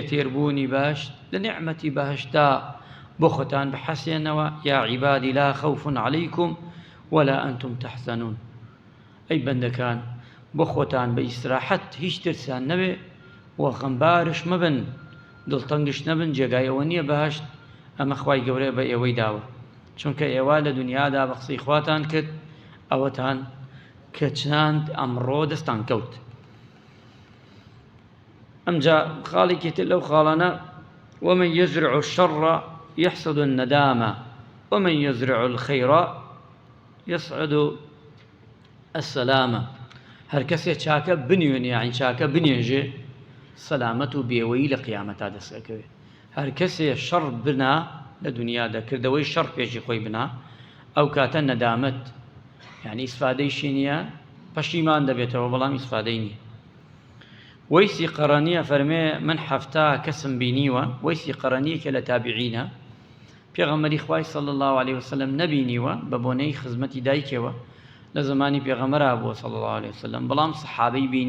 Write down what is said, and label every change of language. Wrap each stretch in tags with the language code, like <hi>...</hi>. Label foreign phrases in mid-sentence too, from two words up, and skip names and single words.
<ckb>تێربوونی باشت لە نیعمەتی باشتا بۆ خۆتان بحەسێنەوە</ckb> <ar>یا عیبادی لا خەوف عەلەیکم ولا ئەنتم تەحزەنون</ar> <ckb>ئەی بەندەکان بۆ خۆتان بە ئیستراحەت هیچ ترسیان نەبێ و غەمبارش مەبن دڵتەنگش نەبن جێگای ئەوە نییە بەهەشت ئەمە خوای گەورە بە ئێوەی داوە چونکە ئێوە لە دنیادا بە قسەی خواتان کرد ئەوەتان کە چناند ئەمڕۆ دەستان کەوت ئەمجا خاڵێکی تر لەو خاڵانە</ckb> <ar>ومن يزرع الشر يحصد الندامة ومن يزرع الخير يصعد السلامة</ar> <ckb>هەر کەسێ چاکە بنوێنێ یعنی چاکە بنێژێ سەلامەت و بێوەیی لە قیامەتا دەستەکەوێ هەر کەسێ شەڕ بنا لە دنیادا کردەوەی شەڕ پێشی خۆی بنا ئەو کاتە نەدامەت یعنی ئیسفادەیشی نییە پەشیمان دەبێتەوە بەڵام ئیسفادەی نییە وەیسی قەڕەنیە فەرمێ من حەفتا کەسم بینیوە وەیسی قەڕەنیەکە لە تابعینە پێغەمبەری خوای</ckb> <ar>صلی الله عليه وسلم</ar> <ckb>نەبینیوە بە بۆنەی خزمەتی دایکەوە لە زمانی پێغەمبەرا بووە</ckb> <ar>صلی الله عليه وسلم</ar> <ckb>بەڵام سەحابەی</ckb>